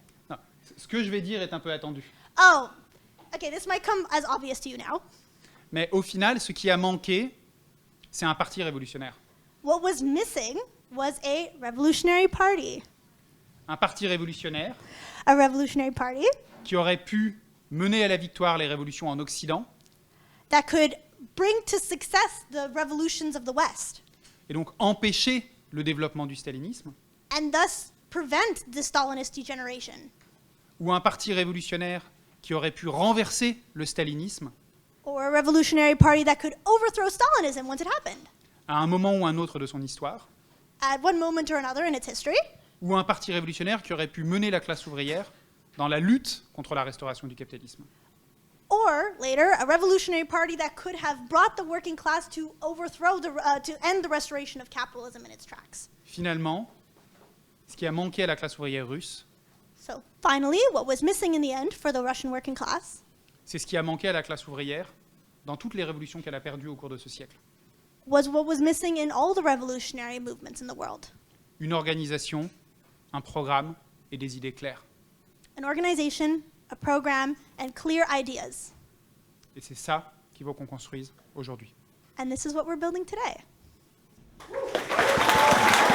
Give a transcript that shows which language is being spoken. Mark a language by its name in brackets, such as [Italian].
[French] Non, ce que je vais dire est un peu attendu. [English] Oh, okay, this might come as obvious to you now. [French] Mais au final, ce qui a manqué, c'est un parti révolutionnaire. [English] What was missing was a revolutionary party. [French] Un parti révolutionnaire [English] A revolutionary party [French] qui aurait pu mener à la victoire les révolutions en Occident [English] that could bring to success the revolutions of the West [French] et donc empêcher le développement du stalinisme, [English] and thus prevent the Stalinist degeneration. [French] ou un parti révolutionnaire qui aurait pu renverser le stalinisme [English] Or a revolutionary party that could overthrow Stalinism once it happened, [French] à un moment ou un autre de son histoire, [English] at one moment or another in its history. [French] ou un parti révolutionnaire qui aurait pu mener la classe ouvrière dans la lutte contre la restauration du capitalisme. [English] Or later, a revolutionary party that could have brought the working class to overthrow to end the restoration of capitalism in its tracks. [French] Finalement, ce qui a manqué à la classe ouvrière russe, [English] So finally, what was missing in the end for the Russian working class [French] c'est ce qui a manqué à la classe ouvrière dans toutes les révolutions qu'elle a perdues au cours de ce siècle. [English] was what was missing in all the revolutionary movements in the world. [French] Une organisation, un programme et des idées claires. [English] An organization, a program, and clear ideas. [French] Et c'est ça qu'il faut qu'on construise aujourd'hui. [English] And this is what we're building today.